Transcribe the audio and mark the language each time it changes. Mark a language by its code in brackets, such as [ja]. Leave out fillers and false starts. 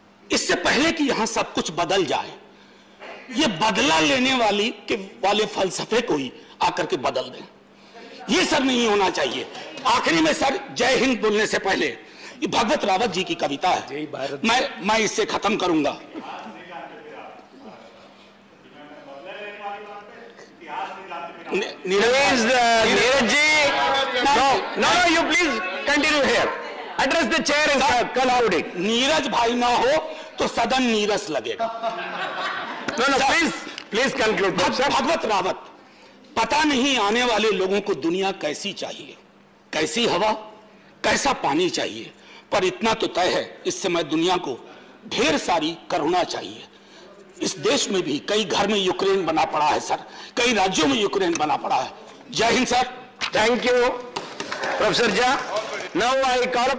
[hi] इससे पहले कि यहां सब कुछ बदल जाए, ये बदला लेने वाले फलसफे को ही आकर के बदल दें, ये सर नहीं होना चाहिए। आखिरी में सर जय हिंद बोलने से पहले ये भगवत रावत जी की कविता है, मैं इससे खत्म करूंगा। [en] Neeraj ji, no, you please continue here. Address the chair and conclude. [hi] Neeraj भाई ना हो तो सदन नीरस लगेगा। [en] No, please conclude. [hi] भगवत रावत, पता नहीं आने वाले लोगों को दुनिया कैसी चाहिए, कैसी हवा, कैसा पानी चाहिए, पर इतना तो तय है इस समय दुनिया को ढेर सारी करुणा चाहिए। इस देश में भी कई घर में यूक्रेन बना पड़ा है सर, कई राज्यों में यूक्रेन बना पड़ा है। जय Hind sir. [en] Thank you, Professor Jha. Now I call up